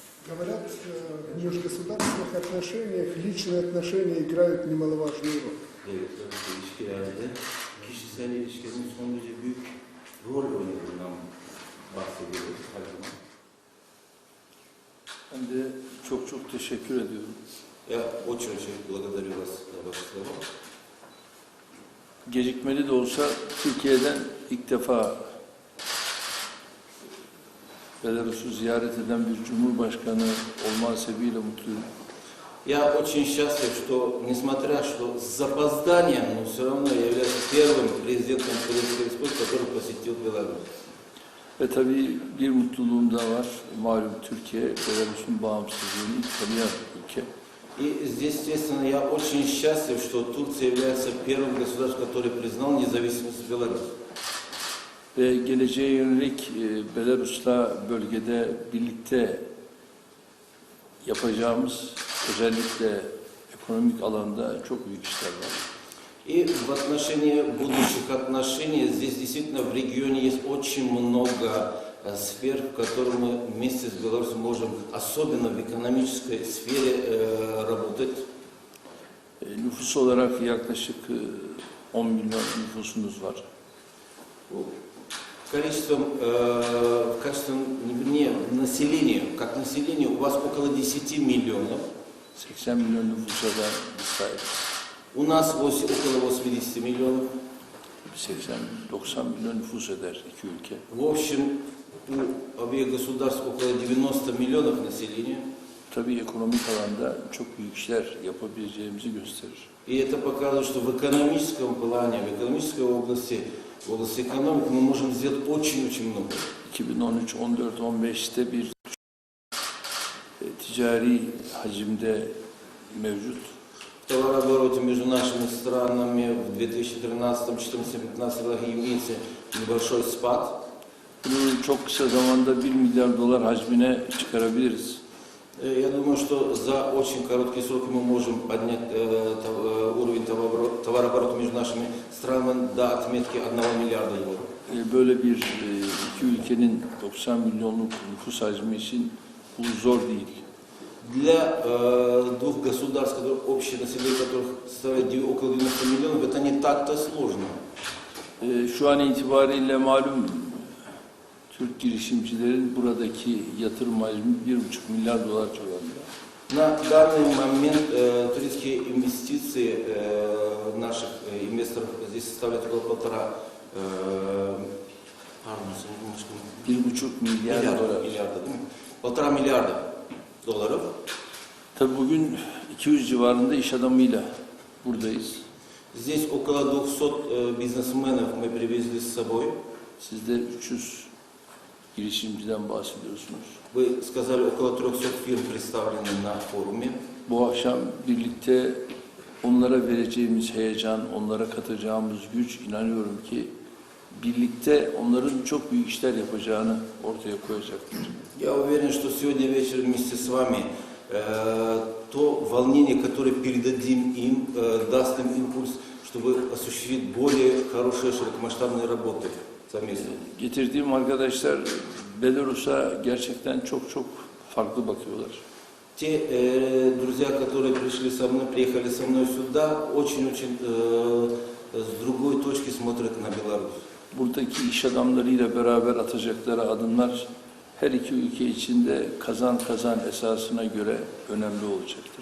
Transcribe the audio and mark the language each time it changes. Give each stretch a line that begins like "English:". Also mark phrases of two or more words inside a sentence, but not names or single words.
Russian: Говорят, в межгосударственных отношениях личные отношения играют немаловажную rol.
Turkish: Evet, ilişkilerde kişisel ilişkilerin son derece büyük rol oynadığından bahsediyoruz her zaman. Ben de çok teşekkür ediyorum.
Russian: Я очень благодарю вас за ваши слова.
Turkish: Gecikmeli de olsa Türkiye'den ilk defa Belarus'u ziyaret eden bir cumhurbaşkanı olma hasebiyle mutluyum.
Russian: Я очень счастлив, что, несмотря что с запозданием, но все равно я являюсь первым президентом Турецкой Республики, который посетил Беларусь.
Turkish: Ve tabii bir mutluluğum da var. Malum Türkiye, Belarus'un bağımsızlığını ilk tanıyan ülke.
Russian: И здесь, естественно, я очень счастлив, что Турция является первым государством, которое признал независимость Беларуси.
Turkish: Ve geleceğe yönelik Belarus'la bölgede birlikte yapacağımız özellikle ekonomik alanda çok büyük işler var.
Russian: И в отношении будущих отношений здесь действительно в регионе есть очень много сфер, в которых мы вместе с Беларусью можем, особенно в экономической сфере, работать.
Turkish: Nüfus olarak yaklaşık 10 milyon nüfusumuz var.
Russian: В качестве, вернее, населения, как население, у вас около 10 миллионов.
Turkish: 80 milyon nüfusa da biz sahibiz.
Russian: У нас около 80 миллионов.
Turkish: 80-90 milyon nüfus eder iki ülke.
Russian: В общем, у обеих государств около 90 миллионов населения.
Turkish: Tabii ekonomik alanda çok büyük işler yapabileceğimizi gösterir.
Russian: И это показывает, что в экономическом плане, в экономической области, в области экономики мы можем сделать очень много.
Turkish: 2013, 14, 15'te bir ticari hacimde mevcut.
Russian: В товарообороте между нашими странами в 2013, 2014, 2015 годах имеется небольшой спад.
Turkish: Bunu çok kısa zamanda 1 milyar dolar hacmine çıkarabiliriz.
Russian: Я думаю, что за очень короткие сроки мы можем поднять уровень товарооборота между нашими странами до отметки 1 миллиарда евро.
Turkish: Böyle bir iki ülkenin 90 milyonluk nüfus hacmi için bu zor değil.
Russian: Для двух государств, общее население которых составляет около 90 миллионов, это не так-то сложно.
Turkish: Şu an itibariyle malum Türk girişimcilerin buradaki yatırım hacmi 1,5 milyar dolar civarında.
Russian: На данный момент турецкие инвестиции наших инвесторов здесь составляют около
Turkish: 1,5 milyar dolar.
Russian: Полтора миллиарда долларов.
Turkish: Tabii bugün 200 civarında iş adamıyla buradayız.
Russian: Здесь около 200 бизнесменов мы привезли с собой.
Turkish: Siz de 300 girişimciden bahsediyorsunuz.
Russian: Вы сказали, около 300 фирм представлены на форуме.
Turkish: Bu akşam birlikte onlara vereceğimiz heyecan, onlara katacağımız güç, inanıyorum ki birlikte onların çok büyük işler yapacağını ortaya koyacaktır.
Russian: Я уверен, что сегодня вечером вместе с вами то волнение, которое передадим им, даст им импульс, чтобы осуществить более хорошие широкомасштабные работы совместно.
Turkish: Getirdiğim arkadaşlar Belarus'a gerçekten çok farklı bakıyorlar.
Russian: Те друзья, которые приехали со мной сюда, очень с другой точки смотрят на Беларусь.
Turkish: Buradaki iş adamlarıyla beraber atacakları adımlar her iki ülke için de kazan esasına göre önemli olacaktır.